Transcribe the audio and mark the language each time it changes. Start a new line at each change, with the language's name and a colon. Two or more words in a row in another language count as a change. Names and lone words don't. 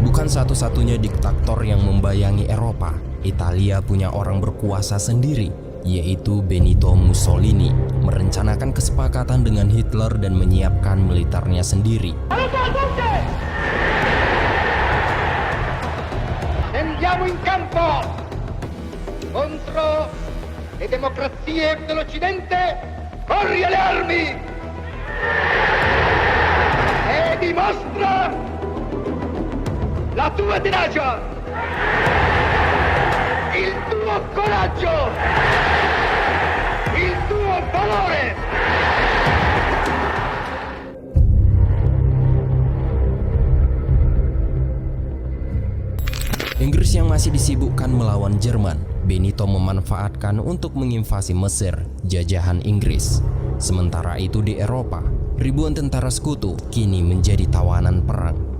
Indonesian: satu-satunya diktator yang membayangi Eropa, Italia punya orang berkuasa sendiri, yaitu Benito Mussolini, merencanakan kesepakatan dengan Hitler dan menyiapkan militernya sendiri.
Italian: Andiamo in campo contro le democrazie dell'Occidente. Corri alle armi e dimostra la tua tenacia, il tuo coraggio, il tuo valore.
Indonesian: Inggris yang masih disibukkan melawan Jerman, Benito memanfaatkan untuk menginvasi Mesir, jajahan Inggris. Sementara itu di Eropa, ribuan tentara sekutu kini menjadi tawanan perang.